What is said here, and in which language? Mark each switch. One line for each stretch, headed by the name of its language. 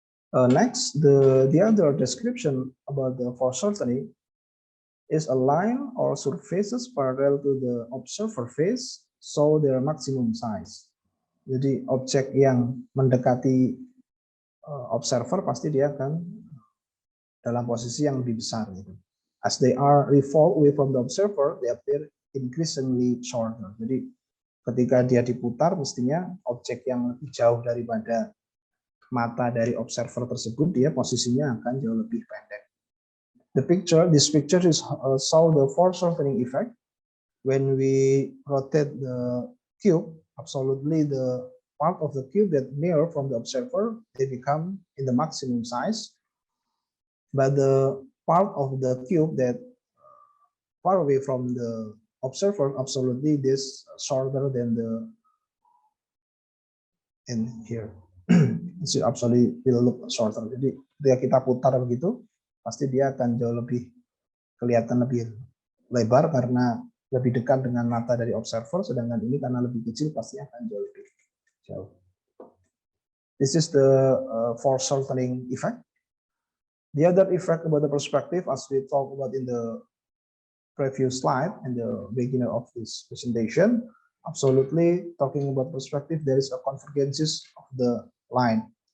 English: Next, the other description about the foreshortening is a line or surfaces parallel to the observer face, so their maximum size.
Indonesian: Jadi objek yang mendekati observer pasti dia akan dalam posisi yang lebih besar gitu.
English: As they are revolve away from the observer, they appear increasingly shorter.
Indonesian: Jadi ketika dia diputar, mestinya objek yang lebih jauh daripada mata dari observer tersebut, dia posisinya akan jauh lebih pendek.
English: This picture is show the foreshortening effect. When we rotate the cube, absolutely the part of the cube that near from the observer, they become in the maximum size. But the part of the cube that far away from the observer, absolutely this shorter than the in here. It absolutely will look shorter.
Indonesian: Jadi ketika kita putar begitu, pasti dia akan jauh lebih kelihatan lebih lebar karena lebih dekat dengan mata dari observer, sedangkan ini karena lebih kecil pasti akan jauh lebih jauh.
English: This is the foreshortening effect. The other effect about the perspective, as we talked about in the previous slide and the beginning of this presentation, absolutely talking about perspective, there is a convergence of the line.